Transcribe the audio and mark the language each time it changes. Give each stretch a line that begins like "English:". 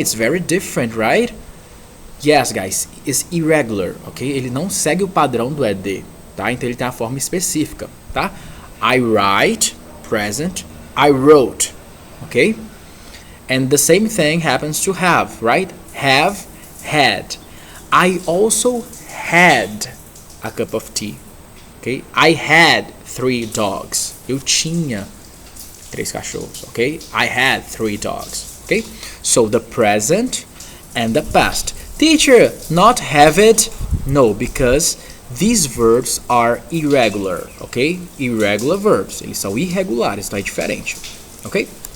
English: It's very different, right? Yes, guys, it's irregular, ok?
Portuguese: Ele não segue o padrão do ed, tá? Então ele tem a forma específica, tá?
English: I write, present. I wrote, ok? And the same thing happens to have, right? Have, had. I also had a cup of tea, ok? I had 3 dogs.
Portuguese: Eu tinha 3 cachorros,
English: ok? I had 3 dogs, ok? So the present and the past. Teacher, not have it? No, because these verbs are irregular, ok? Irregular verbs.
Portuguese: Eles são irregulares, então é diferente, ok?